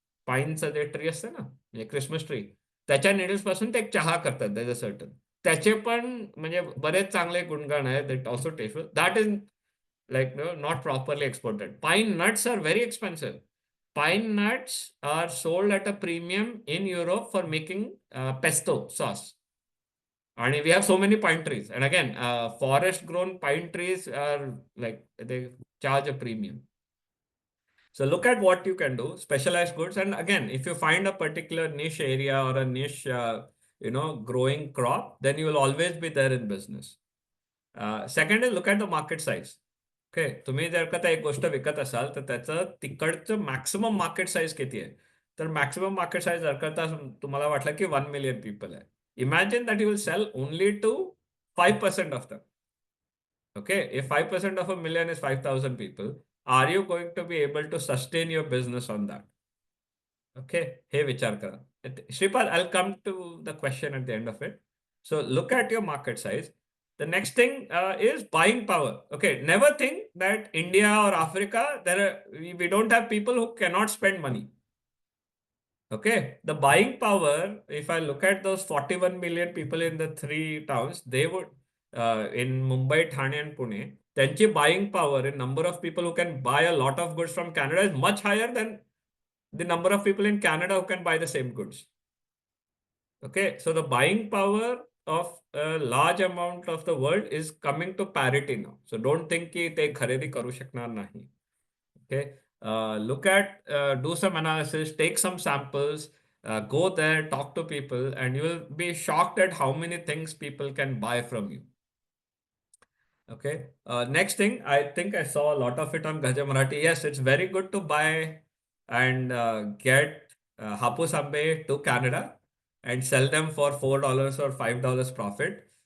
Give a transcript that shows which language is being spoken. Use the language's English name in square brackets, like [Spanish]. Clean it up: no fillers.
[Marathi] पाईनचं जे ट्री असतं ना, म्हणजे क्रिसमस ट्री, त्याच्या निडल्स पासून ते एक चहा करतात. [English] That is certain. [Marathi] त्याचे पण म्हणजे बरेच चांगले गुणगान आहेत. [English] That also tasteful. That is like not properly exported. Pine nuts are very expensive. Pine nuts are sold at a premium in Europe for making pesto sauce. And we have so many pine trees. And again, forest grown pine trees are like they charge a premium. So look at what you can do, specialized goods. And again, if you find a particular niche area or a niche, growing crop, then you will always be there in business. Second is look at the market size. [Marathi] Okay, तुम्ही जर का एक गोष्ट विकत असाल तर त्याचं तिकडचं मॅक्सिमम मार्केट साईज किती आहे. तर मॅक्सिमम मार्केट साईज जर का तुम्हाला वाटलं की [English] 1 million people आहे, imagine that you will sell only to 5% of them. Okay, if 5% ऑफ 1 million is 5,000 people, are you going to be able to sustain your business on that? [Marathi] Okay, हे विचार करा. [English] Shripad, I will come to the question at the end of it. So look at your market size. The next thing is buying power. Okay, never think that India or Africa, we don't have people who cannot spend money. Okay, the buying power, if I look at those 41 million people in the three towns, they would, in Mumbai, Thane and Pune, [Marathi] त्यांची [English] buying power in number of people who can buy a lot of goods from Canada is much higher than the number of people in Canada who can buy the same goods. Okay, so the buying power of a large amount of the world is coming to parity now. So don't think [Marathi] कि ते खरेदी करू शकणार नाही. [English] Okay, look at, do some analysis, take some samples, go there, talk to people, and you will be shocked at how many things people can buy from you. Okay. Next thing, I think I saw a lot of it on Gaja Marathi. Yes, it's very good to buy and get Hapus Ambe to Canada and sell them for $4 or $5 profit.